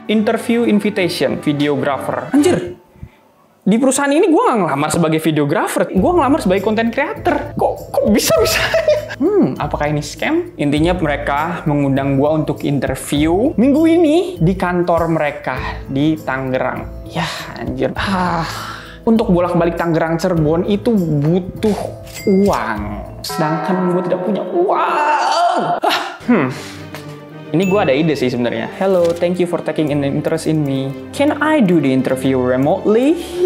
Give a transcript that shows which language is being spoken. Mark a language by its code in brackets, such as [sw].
[en] Interview invitation, videographer. [id] Anjir, di perusahaan ini gue nggak ngelamar sebagai videographer. Gue ngelamar sebagai content creator. Kok bisa-bisanya? Apakah ini scam? Intinya mereka mengundang gue untuk interview minggu ini di kantor mereka di Tangerang. Ya, anjir. Untuk bolak-balik Tangerang Cirebon itu butuh uang. Sedangkan gue tidak punya uang. Ini gue ada ide sih sebenarnya. [en] Hello, thank you for taking an interest in me. Can I do the interview remotely?